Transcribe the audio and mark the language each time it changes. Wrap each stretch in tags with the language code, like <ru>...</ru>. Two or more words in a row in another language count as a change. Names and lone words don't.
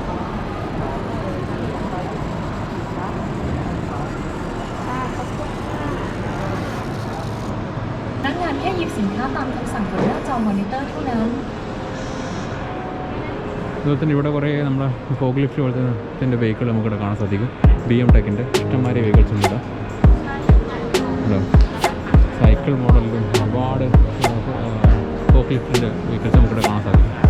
<th>พนักงานแค่หยิบสินค้าตามคำสั่งบนหน้าจอมอนิเตอร์เท่านั้น</th> <ml>അതുപോലെ തന്നെ ഇവിടെ കുറേ നമ്മുടെ</ml> <en>fork lift</en> <ml>പോലത്തെ വെഹിക്കിൾ നമുക്കിവിടെ കാണാൻ സാധിക്കും. BMTECൻ്റെ ഇഷ്ടംമാതിരി വെഹിക്കിൾസ് ഉണ്ട്.</ml> <en>cycle modelilum</en> <ml>ഒരുപാട്</ml> <en>fork liftinte vehicles</en> <ml>നമുക്കിവിടെ കാണാൻ സാധിക്കും.</ml>